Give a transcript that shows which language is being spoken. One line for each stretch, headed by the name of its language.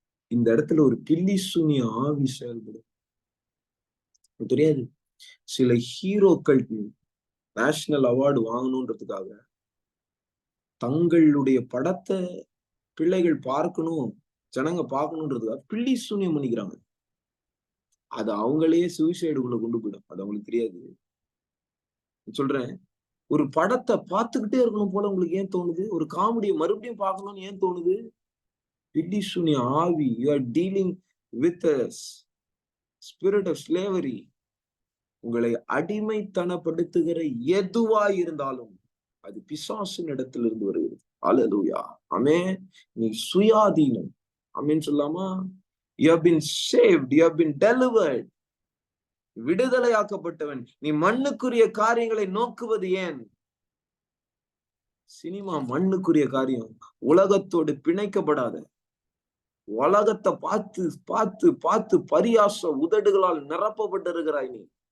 Tamil: இந்த இடத்துல ஒரு பில்லி சூனிய ஆவி செயல்படும். தெரியாது, சில ஹீரோக்கள் நேஷனல் அவார்டு வாங்கணும்ன்றதுக்காக தங்களுடைய படத்தை பிள்ளைகள் பார்க்கணும், ஜனங்க பார்க்கணும்ன்றதுக்காக பில்லி சூனியம் பண்ணிக்கிறாங்க. அது அவங்களே சூசைடுக்குள்ள கொண்டு போயிடும். அது அவங்களுக்கு தெரியாது. சொல்றேன், ஒரு படத்தை பார்த்துக்கிட்டே இருக்கணும் போல உங்களுக்கு ஏன் தோணுது? ஒரு காமெடியை மறுபடியும் பார்க்கணும்னு ஏன் தோணுது? பில்லி சூனிய ஆவி.
English: You are dealing with a spirit of slavery.
Tamil: உங்களை அடிமைத்தனப்படுத்துகிற எதுவா இருந்தாலும் அது பிசாசின் இடத்திலிருந்து வருகிறது. அல்லேலூயா. ஆமென். நீ சுயாதீனம். ஆமென் சொல்லாமா?
English: You have been saved, you have been delivered.
Tamil: விடுதலையாக்கப்பட்டவன். நீ மண்ணுக்குரிய காரியங்களை நோக்குவது ஏன்? சினிமா மண்ணுக்குரிய காரியம். உலகத்தோடு பிணைக்கப்படாத, உலகத்தை பார்த்து பார்த்து பார்த்து பரியாச உதடுகளால் நிரப்பப்பட்டிருக்கிறாய் நீ.